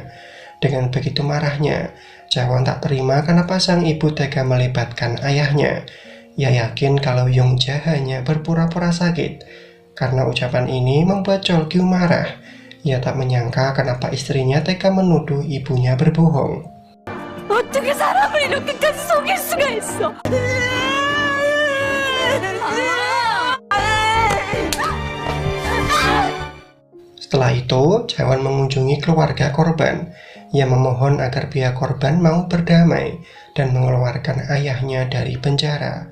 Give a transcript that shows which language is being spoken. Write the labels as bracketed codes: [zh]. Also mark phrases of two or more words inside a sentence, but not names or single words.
[id] Dengan begitu marahnya, Jaewon tak terima kenapa sang ibu tega melibatkan ayahnya. Ia yakin kalau Yongja hanya berpura-pura sakit. Karena ucapan ini membuat Cheolgyu marah. Ia tak menyangka kenapa istrinya tega menuduh ibunya berbohong. [ko] 어떻게 사람을 이렇게까지 속일 수가 있어? [id] Setelah itu, Jaewon mengunjungi keluarga korban. Ia memohon agar pihak korban mau berdamai dan mengeluarkan ayahnya dari penjara.